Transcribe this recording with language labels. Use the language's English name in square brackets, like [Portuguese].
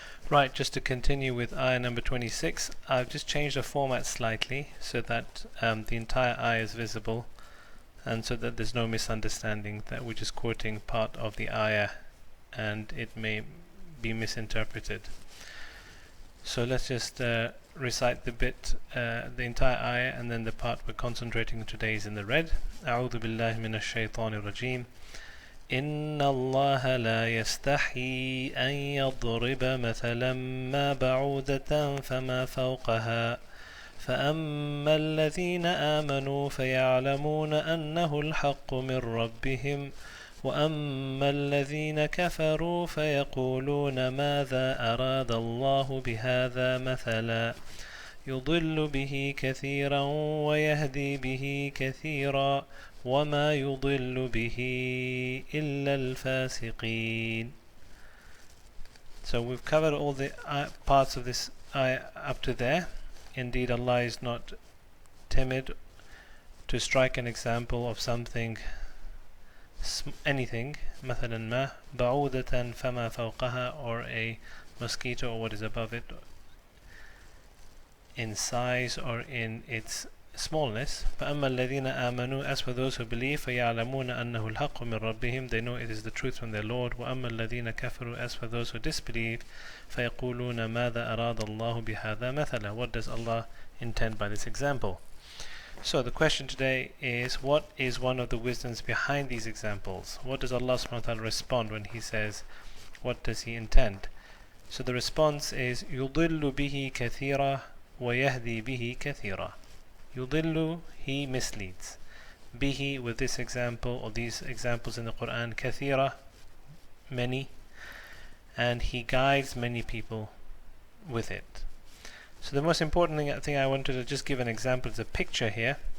[English] Right, just to continue with ayah number 26, I've just changed the format slightly so that the entire ayah is visible, and so that there's no misunderstanding that we're just quoting part of the ayah and it may be misinterpreted. So let's just recite the entire ayah, and then the part we're concentrating on today is in the red. [Arabic] أعوذ بالله من الشيطان الرجيم إن الله لا يستحي أن يضرب مثلا ما بعوضة فما فوقها فأما الذين آمنوا فيعلمون أنه الحق من ربهم وأما الذين كفروا فيقولون ماذا أراد الله بهذا مثلا يضل به كثيرا ويهدي به كثيرا وما يضل به إلا الفاسقين. [English] So we've covered all the parts of this ayah up to there. Indeed, Allah is not timid to strike an example of something, anything, [Arabic] مثلا ما بعوضة فما فوقها, [English] or a mosquito or what is above it in size or in its smallness. [Arabic] فأما الذين آمنوا, [English] as for those who believe, [Arabic] فيعلمون أنه الحق من ربهم, [English] they know it is the truth from their Lord. [Arabic] وأما الذين كفروا, [English] as for those who disbelieve, [Arabic] فيقولون ماذا أراد الله بهذا مثلا, [English] what does Allah intend by this example? So the question today is, what is one of the wisdoms behind these examples? What does Allah subhanahu wa ta'ala respond when He says, what does He intend? [Arabic] So the response is, يُضِلُّ بِهِ كَثِيرًا وَيَهْدِي بِهِ كَثِيرًا. يُضِلُّ, [English] He misleads. Bihi, with this example or these examples in the Quran, [Arabic] كَثِيرًا, [English] many, and He guides many people with it. So the most important thing I wanted to just give an example is a picture here.